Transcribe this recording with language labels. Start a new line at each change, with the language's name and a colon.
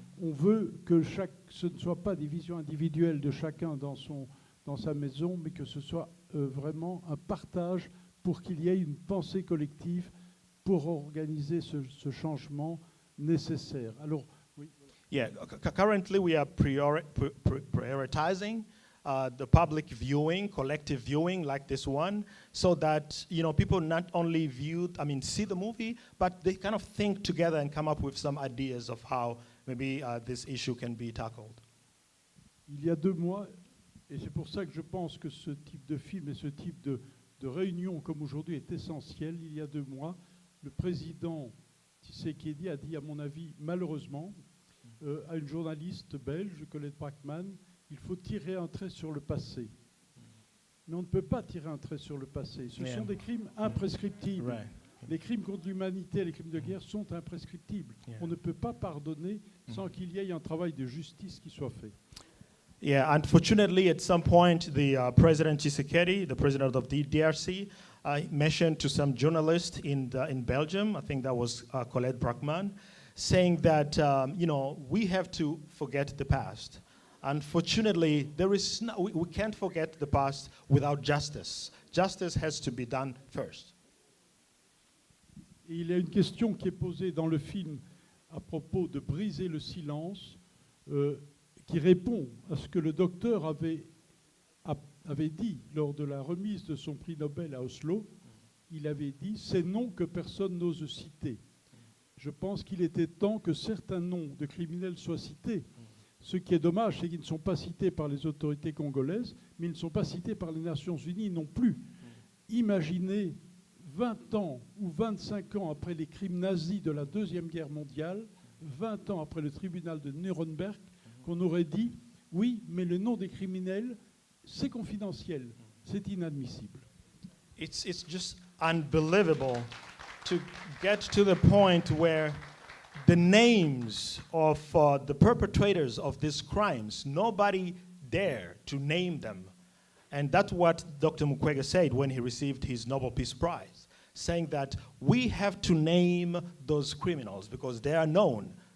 French: On veut que ce ne soit pas des visions individuelles de chacun dans sa maison, mais que ce soit vraiment un partage pour qu'il y ait une pensée collective pour organiser ce changement nécessaire. Alors, oui.
English: Yeah, currently we are prioritizing the public viewing, collective viewing like this one, so that people not only see the movie, but they kind of think together and come up with some ideas of how maybe this issue can be tackled.
French: Il y a 2 mois, et c'est pour ça que je pense que ce type de film et ce type de réunion comme aujourd'hui est essentiel. Il y a 2 mois, le président Tshisekedi a dit, à mon avis, malheureusement, à une journaliste belge, Colette Brackman, il faut tirer un trait sur le passé. Mais on ne peut pas tirer un trait sur le passé. Ce sont des crimes imprescriptibles. Right. Les crimes contre l'humanité, les crimes de guerre sont imprescriptibles. On ne peut pas pardonner sans qu'il y ait un travail de justice qui soit fait.
English: Yeah, unfortunately, at some point, the President Tshisekedi, the president of the DRC, mentioned to some journalists in Belgium, I think that was Colette Brackman, saying that we have to forget the past. Unfortunately, we can't forget the past without justice. Justice has to be done first.
French: Et il y a une question qui est posée dans le film à propos de briser le silence, qui répond à ce que le docteur avait dit lors de la remise de son prix Nobel à Oslo. Il avait dit « ces noms que personne n'ose citer ». Je pense qu'il était temps que certains noms de criminels soient cités. Ce qui est dommage, c'est qu'ils ne sont pas cités par les autorités congolaises, mais ils ne sont pas cités par les Nations Unies non plus. Imaginez 20 ans ou 25 ans après les crimes nazis de la Deuxième Guerre mondiale, 20 ans après le tribunal de Nuremberg, qu'on aurait dit « oui, mais le nom des criminels, c'est confidentiel, c'est inadmissible ».
English: It's just unbelievable to get to the point where the names of the perpetrators of these crimes, nobody dare to name them. And that's what Dr. Mukwege said when he received his Nobel Peace Prize, saying that we have to name those criminals because they are known.